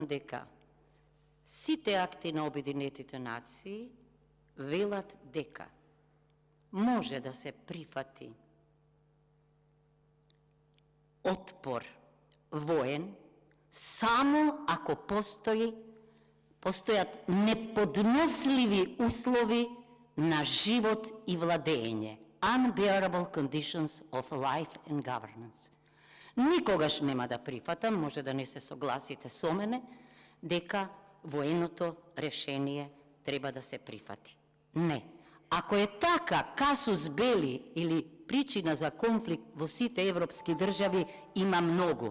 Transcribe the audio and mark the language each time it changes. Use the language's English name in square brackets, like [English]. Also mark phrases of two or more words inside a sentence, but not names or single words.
[Macedonian] дека сите акти на Обединетите нации велат дека може да се прифати отпор воен само ако постојат неподносливи услови на живот и владење. [English] Unbearable conditions of life and governance. [Macedonian] Никогаш нема да прифатам, може да не се согласите со мене, дека военото решение треба да се прифати. Не. Ако е така, [Latin] casus belli [Macedonian] или причина за конфликт во сите европски држави има многу.